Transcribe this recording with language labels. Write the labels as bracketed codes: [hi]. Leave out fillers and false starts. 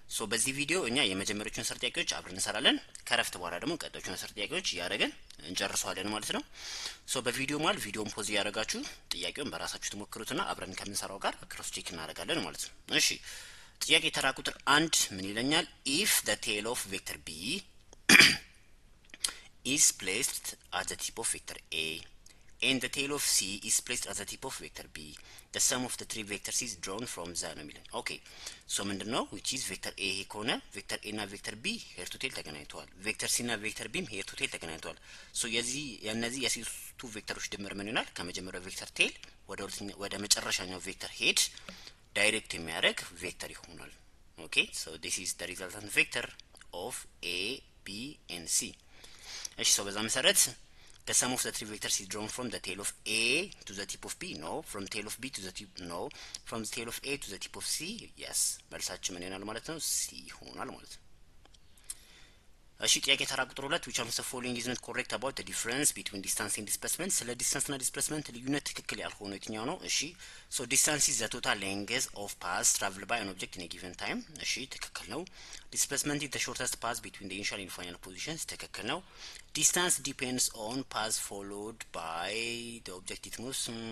[am] በዚህ ቪዲዮ እኛ የመጀመሪያዎቹን 10 ጥያቄዎች አብረን እንሰራለን። ከረፍት በኋላ ደግሞ ቀጣዮቹን 10 ጥያቄዎች ያደረገን እንጨርሰዋለን ማለት ነው። በቪዲዮ ማለት ቪዲዮን ፖዝ ያደረጋችሁ ጥያቄውን በራሳችሁ ትሞክሩትና አብረን ከምንሰራው ጋር ክሮስ ቼክ እናደርጋለን ማለት ነው። እሺ ጥያቄ ተራ ቁጥር 1 ምን ይለኛል? [en] if the tail of vector b is placed at the tip of vector a and the tail of c is placed at the tip of vector b, the sum of the three vectors is drawn from the [am] ነው የሚለን። [en] ኦኬ ምንድነው which is vector a ከሆነ vector a እና vector b ሄር ቱ ቴል ተገናኝተዋል። vector c እና vector b ሄር ቱ ቴል ተገናኝተዋል። የነዚህ የሶስቱ ቬክተሮች ድምር ምን ይሆናል? [am] ከመጀመሪያው ቬክተር ቴል ወደ መጨረሻኛው ቬክተር ሄድ ዳይሬክት የሚያደርግ ቬክተር ይሆናል። ኦኬ [en] this is the resultant vector of a b and c። [am] እሺ በዛ መሰረት [en] the sum of the three vectors is drawn from the tail of A to the tip of B. No. From tail of B to the tip. No. From the tail of A to the tip of C. Yes. [am] መልሳችን ምን ይሆናል ማለት ነው? C ይሆናል ማለት ነው። [en] እሺ ጥያቄ ተራ ቁጥር 2 which of the following is not correct about the difference between distance and displacement? [am] ስለ ዲስታንስ እና ዲስፕሌስመንት ልዩነት ትክክል ያልሆነው የትኛው ነው? [en] እሺ distance is the total length of path traveled by an object in a given time. [am] እሺ ትክክል ነው። [en] displacement is the shortest path between the initial and final positions. [am] ትክክል ነው። [en] distance depends on path followed by the object it moves.